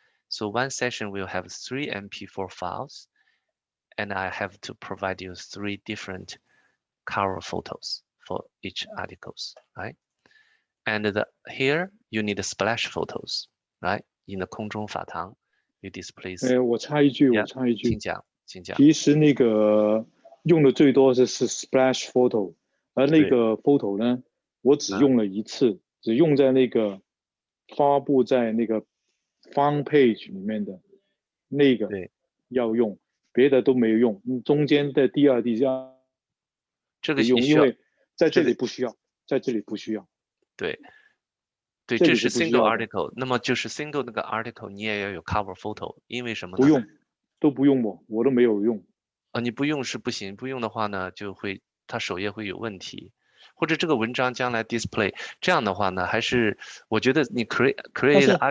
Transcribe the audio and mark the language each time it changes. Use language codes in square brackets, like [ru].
[en] So one session will have 3 MP4 files, and I have to provide you 3 different cover photos for each articles, right? And here you need the splash photos, right? In the 空中法堂 you display. [zh] 我插一句，请讲。其实那个用的最多是 splash photo， 而那个 photo 呢，我只用了一次，只用在那个发布在那个 front page 里面的那个要用，别的都没有用。中间的第2、第3 这个用，因为在这里不需要，在这里不需要。对，这是 single article。那么就是 single 那个 article 你也要有 cover photo， 因为什么呢？不用，都不用我都没有用。你不用是不行，不用的话呢，就会它首页会有问题，或者这个文章将来 display 这样的话呢，还是我觉得你 [en] create article。